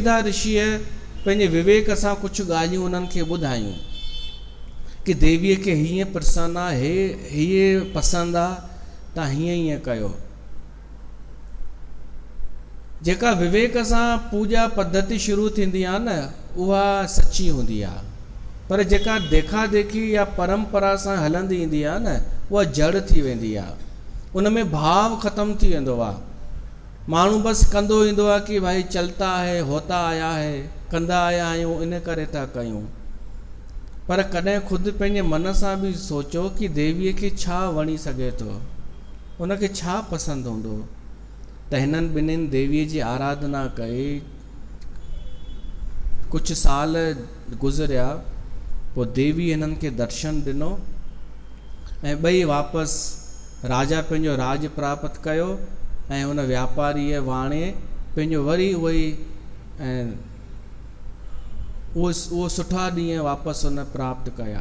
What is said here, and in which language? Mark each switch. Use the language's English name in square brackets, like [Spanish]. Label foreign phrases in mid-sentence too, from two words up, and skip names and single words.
[Sindhi] उन सुमेधा ऋषिअ पंहिंजे विवेक सां कुझु ॻाल्हियूं उन्हनि खे ॿुधायूं कि देवीअ खे हीअं प्रसन्न आहे, हीअं पसंदि आहे, तव्हां हीअं हीअं कयो। जेका विवेक सां पूजा पद्धति शुरू थींदी आहे न, उहा सची हूंदी आहे, पर जेका देखा देखी या परंपरा सां हलंदी ईंदी आहे न, उहा जड़ थी वेंदी आहे। उन में भाव ख़तमु थी वेंदो आहे। माण्हू बसि कंदो ईंदो आहे कि [Hindi] भाई चलता है, होता आया है, [Sindhi] कंदा आया आहियूं, इन करे था कयूं। पर कॾहिं ख़ुदि पंहिंजे मन सां बि सोचो कि देवीअ खे छा वणी सघे थो, उनखे छा पसंदि हूंदो। त हिननि ॿिन्हिनि देवीअ जी आराधना कई, कुझु साल गुज़रिया, पोइ देवी हिननि खे दर्शन ॾिनो ऐं ॿई वापसि राजा पंहिंजो राज प्राप्त कयो ऐं उन व्यापारीअ वाणे पंहिंजो वरी उहो सुठा ॾींहं वापसि उन प्राप्त कया।